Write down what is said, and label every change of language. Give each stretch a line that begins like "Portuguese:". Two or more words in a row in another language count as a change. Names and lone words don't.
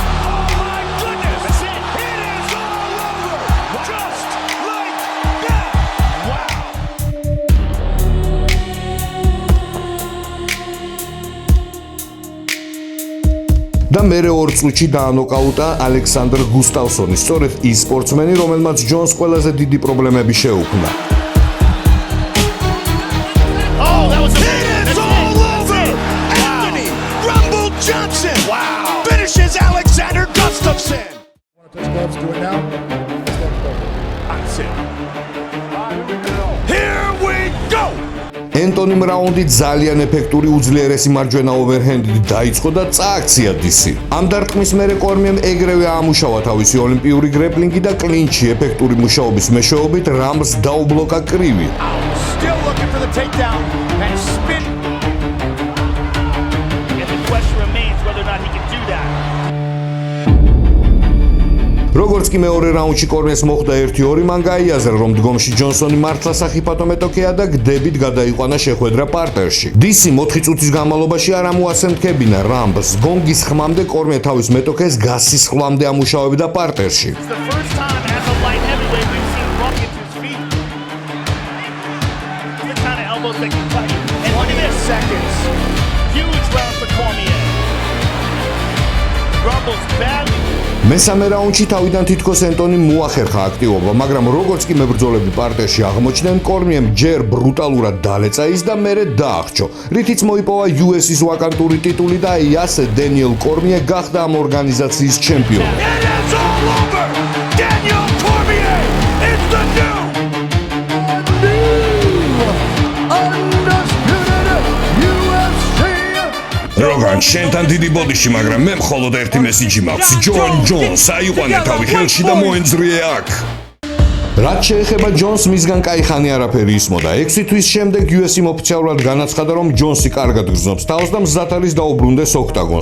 Georgian: და მერე 2 წუთში დაანოკაუტა ალექსანდრ გუსტავსონი, სწორედ ის სპორტსმენი, რომელმაც ჯონს ყველაზე დიდი პრობლემები შეუქმნა.
English: Johnson finishes Alexander Gustafsson. Here we go.
Georgian: ენტონიმ რაუნდი ძალიან ეფექტური უძლიერესი მარჯვენა ოვერჰენდით დაიწყო და წააქცია დისი. ამ დარტყმის მერე კორმიემ ეგრევე აამუშავა თავისი ოლიმპიური გრეპლინგი და კლინჩი ეფექტური მუშაობის მეშვეობით რამს დაუბლოკა კრივი.
English: Still looking for the takedown and spin. And the question remains whether or not he can do that.
Georgian: როგორც კი მეორე რაუნდში კორმიეს მოხვდა 1-2, მან გაიაზრა, რომ დგომში ჯონსონი მართლა საფათო მეტოქეა და გდებით გადაიყვანა შეხვედრა პარტერში. დისი 4 წუთის განმავლობაში არ ამოასენთქებინა რამბს. გონგის ხმამდე კორმია თავის მეტოქეს გასისხლამდე ამუშავებდა პარტერში.
English: It's the first time as a light heavyweight we've seen Rock get to his feet. The kind of elbows that can cut you. And 20 seconds. Huge round for Cormier. Rumbles badly.
Georgian: მესამე რაუნდში თავიდან თითქოს ენტონი მოახერხა აქტივობა, მაგრამ როგორც კი მებრძოლები პარტერში აღმოჩნდნენ, კორმიემ ჯერ ბრუტალურად დალეცა ის და მერე დაახჩო, რითიც მოიპოვა UFC-ის ვაკანტური ტიტული და აი ასე დენიელ კორმიე გახდა ამ ორგანიზაციის ჩემპიონი.
English: It is all over. Daniel Cormier is the new undisputed UFC. Rogan,
Georgian: შენთან დიდი ბოდიში, მაგრამ მე მხოლოდ ერთი მესიჯი მაქვს. ჯონ ჯონს აიყვანე თავი ხელში და მოენძრიე აქ. რაც შეეხება ჯონს, მისგან კაი ხანი არაფერი ისმოდა. 6 თვის შემდეგ UFC-მ ოფიციალურად განაცხადა, რომ ჯონსი კარგად გრძნობს თავს და მზად არის დაუბრუნდეს ოქტაგონს.